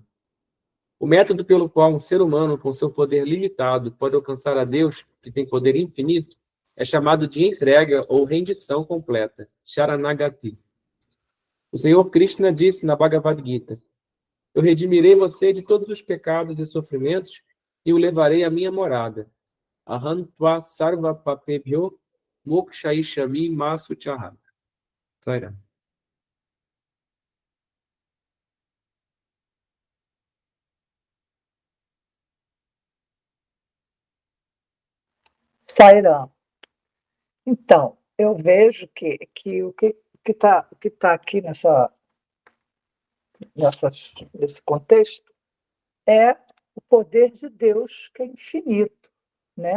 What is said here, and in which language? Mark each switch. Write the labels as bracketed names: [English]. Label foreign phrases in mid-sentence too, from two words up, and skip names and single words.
[Portuguese] O método pelo qual um ser humano, com seu poder limitado, pode alcançar a Deus, que tem poder infinito, é chamado de entrega ou rendição completa, Sharanagati. O Senhor Krishna disse na Bhagavad Gita: Eu redimirei você de todos os pecados e sofrimentos e o levarei à minha morada. [Sanskrit] Ahantva sarva papebhyo mokshayishami masuchaha. Sairá. Sairam. [Portuguese] Então, eu vejo que o que está aqui nesse contexto é o poder de Deus, que é infinito, né?